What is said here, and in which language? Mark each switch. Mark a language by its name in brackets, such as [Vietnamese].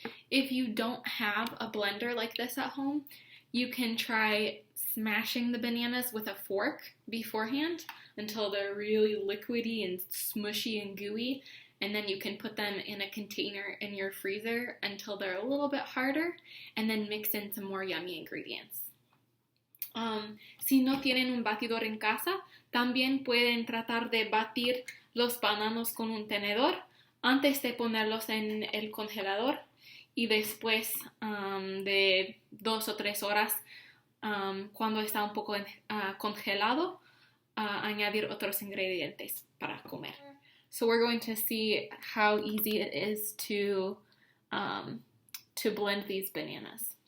[English] If you don't have a blender like this at home, you can try smashing the bananas with a fork beforehand until they're really liquidy and smushy and gooey, and then you can put them in a container in your freezer until they're a little bit harder, and then mix in some more yummy ingredients. [Spanish] Si no tienen un batidor en casa, también pueden tratar de batir los bananos con un tenedor antes de ponerlos en el congelador y después de 2 o 3 horas, cuando está un poco congelado, añadir otros ingredientes para comer. [English] So we're going to see how easy it is to blend these bananas.